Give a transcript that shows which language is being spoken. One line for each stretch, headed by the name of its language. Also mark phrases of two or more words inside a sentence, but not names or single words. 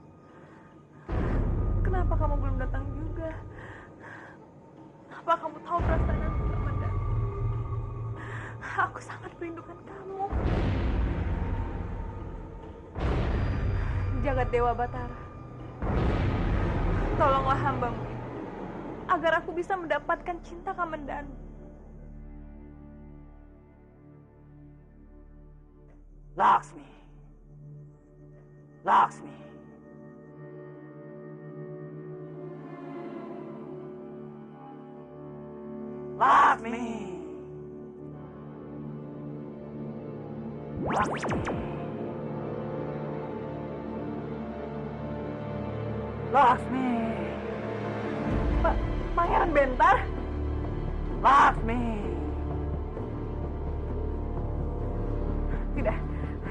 Indonesian: Kenapa kamu belum datang juga? Apa kamu tahu perasaan aku, Kamandanu? Aku sangat merindukan kamu. Jagat Dewa Batara, tolonglah hambamu ini, agar aku bisa mendapatkan cinta Kamandanu. Laksmi. Laksmi. Laksmi. Laksmi. Pangeran Bentar? Laksmi. Tidak, kamu sudah aman.